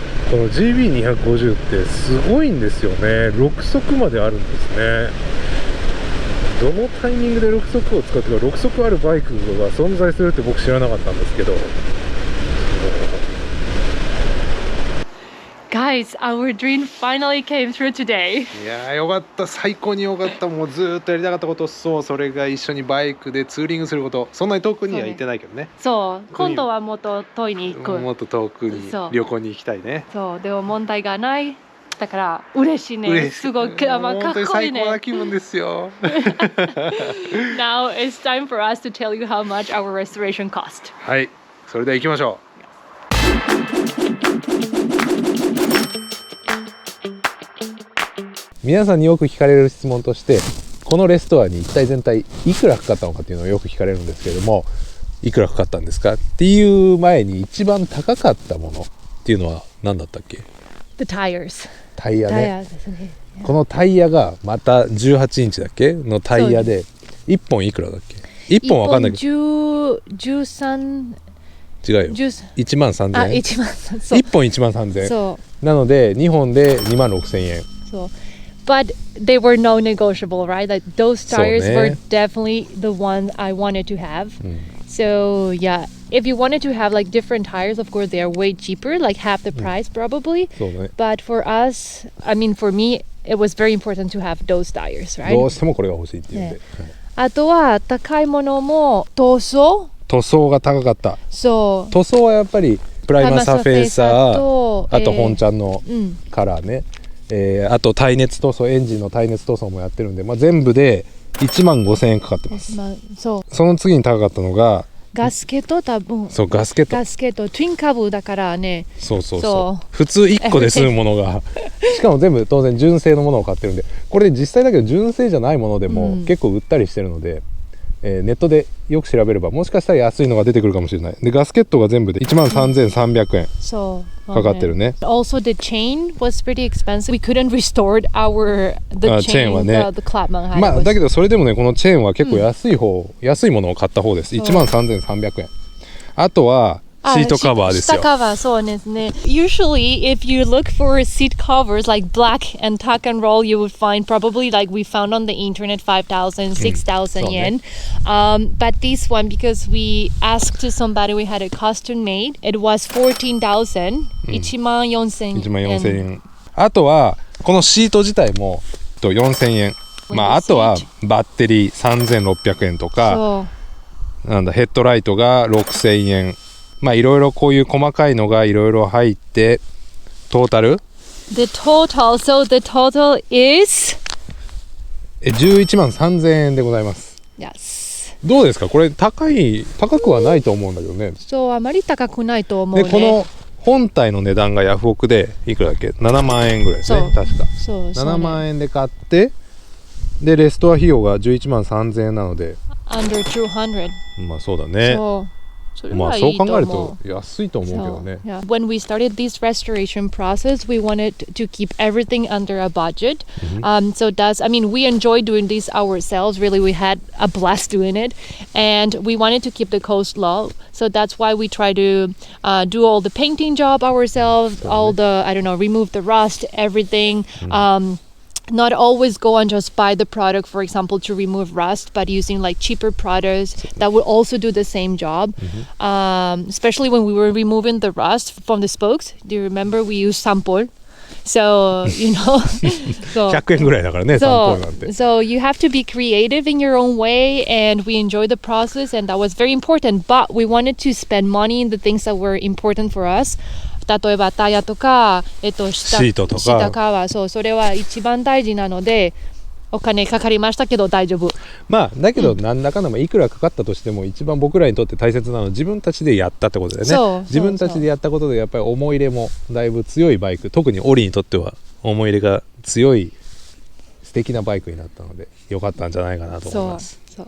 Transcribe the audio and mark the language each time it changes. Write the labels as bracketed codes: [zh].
[ja] この GB250 ってすごいんですよね。 6速まであるんですね。どのタイミングで6速を使ってか、6速あるバイクが存在するって僕知らなかったんですけど、 [en] Guys, our dream finally came true today. [ja] いやーよかった、最高によかった。もうずーっとやりたかったこと、そう、それが一緒にバイクでツーリングすること。そんなに遠くには行ってないけどね。そう、今度はもっと遠いに行く。もっと遠くにそう旅行に行きたいね。そう、でも問題がない。だから嬉しいね。嬉しい、すごく、かっ本当にこいいね。最高な気分ですよ。 Now it's time for us to tell you how much our restoration cost. はい、それでは行きましょう。皆さんによく聞かれる質問として、このレストアに一体全体いくらかかったのかっていうのをよく聞かれるんですけれども、いくらかかったんですかっていう前に、一番高かったものっていうのは何だったっけ？ [en] The tires. [ja] タイヤね。ですね。このタイヤがまた18インチだっけのタイヤで1本いくらだっけ？1本わかんないけど 13 違うよ、1万3000円。 1万3 0 1本1万3000円。そうなので2本で2万6000円。そう。 [en] But they were no negotiable, right? Like those tires were definitely the one I wanted to have. So yeah, if you wanted to have like different tires, of course they are way cheaper, like half the price probably. [ja] そうね。 [en] But for us, I mean for me, it was very important to have those tires, [ja] ど [en] right? [ja] うしてもこれが欲しいっていうんで、ねあとは高いものも塗装。塗装が高かった。そう。塗装はやっぱりプライマーサーフェイサーとあと本ちゃんのカラーね、あと耐熱塗装、エンジンの耐熱塗装もやってるんで、全部で1万5000円かかってます。そう。その次に高かったのがガスケット、多分。そう、ガスケット。ガスケット、トゥインカブだからね。そう普通1個で済むものがしかも全部当然純正のものを買ってるんで、これ実際だけど純正じゃないものでも結構売ったりしてるので、ネットでよく調べればもしかしたら安いのが出てくるかもしれない。でガスケットが全部で1万3300円かかってるね。 [en] Also the chain was pretty expensive. We couldn't restore the chain [ja] はね。 [en] the Clubman. [ja] だけどそれでもね、このチェーンは結構安いものを買った方です。 1万3300円。あとはシートカバーですよ。シートカバー、そうですね。 [en] Usually, if you look for seat covers like black and tuck and roll, you would find probably like we found on the internet 5,000, 6,000 yen. But this one, because we asked to somebody, we had a custom made. It was 14,000, 14,000円。 [ja] あとはこのシート自体も4000円。あとはバッテリー3600円とか、なんだヘッドライトが6000円。いろいろこういう細かいのがいろいろ入ってトータル [en] The total is [ja] 11万3000円でございます。 [en] Yes. [ja] どうですかこれ高くはないと思うんだけどね。そう、あまり高くないと思うね。でこの本体の値段がヤフオクでいくらだっけ、7万円ぐらいですね、確か。 7万円で買って、でレストア費用が11万3000円なので、 [en] Under 200. [ja] まあそうだね。まあそう考えると安いと思うけどね。 [en] Yeah. When we started this restoration process, we wanted to keep everything under a budget. So I mean, we enjoy doing this ourselves. Really, we had a blast doing it, and we wanted to keep the cost low. So that's why we try to do all the painting job ourselves, all the, I don't know, remove the rust, everything. Not always go and just buy the product, for example, to remove rust, but using like cheaper products that will also do the same job. Especially when we were removing the rust from the spokes. Do you remember we used sampol? So, you know, [ja] 100円ぐらいだからね、サンポールなんて。 [en] So you have to be creative in your own way, and we enjoy the process, and that was very important. But we wanted to spend money in the things that were important for us. [ja] 例えばタイヤとか、シートとか、下側、そう、それは一番大事なので、お金かかりましたけど大丈夫。まあだけどなんだかんだいくらかかったとしても、一番僕らにとって大切なのは自分たちでやったってことだよね。自分たちでやったことでやっぱり思い入れもだいぶ強いバイク、特にオリにとっては思い入れが強い素敵なバイクになったので良かったんじゃないかなと思います。